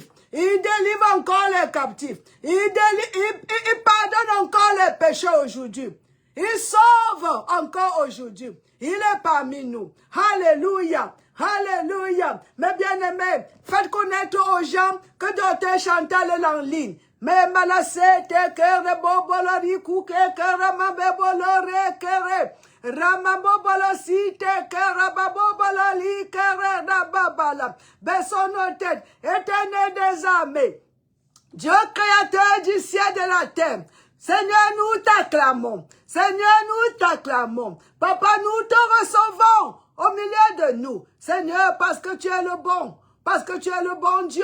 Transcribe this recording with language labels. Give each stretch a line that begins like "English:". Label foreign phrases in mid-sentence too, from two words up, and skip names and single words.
French: Il délivre encore les captifs. Il pardonne encore les péchés aujourd'hui. Il sauve encore aujourd'hui. Il est parmi nous. Alléluia. Alléluia. Mes bien-aimés, faites connaître aux gens que Docteur Chantal est en ligne. Mais malassé te kere bobolori kuke kere mabebolore kere. Ramabobolo si te kere babobololi kere rababala. Baissons nos têtes, éternel des armées. Dieu créateur du ciel et de la terre. Seigneur, nous t'acclamons. Seigneur, nous t'acclamons. Papa, nous te recevons au milieu de nous. Seigneur, parce que tu es le bon. Parce que tu es le bon Dieu.